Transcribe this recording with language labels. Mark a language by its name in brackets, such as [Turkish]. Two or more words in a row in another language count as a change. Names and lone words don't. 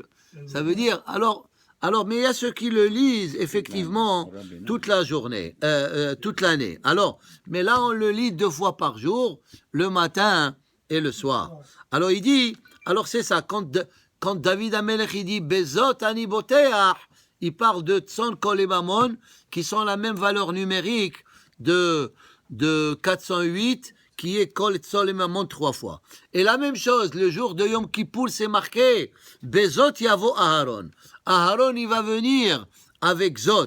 [French] Ça veut dire, alors, mais il y a ceux qui le lisent effectivement toute la journée, toute l'année. Alors, mais là on le lit 2 fois par jour, le matin et le soir. Alors il dit, alors c'est ça, quand David Amelech il dit [Hebrew] בזאת אני בוטח, [French] il parle de [Hebrew] צום קול [French] et Mammon qui sont la même valeur numérique de 408 qui est [Hebrew] קול צום [French] et Mammon 3 fois. Et la même chose, le jour de Yom Kippour c'est marqué [Hebrew] בזאת יבא אהרן. [French] Aharon il va venir avec Zot.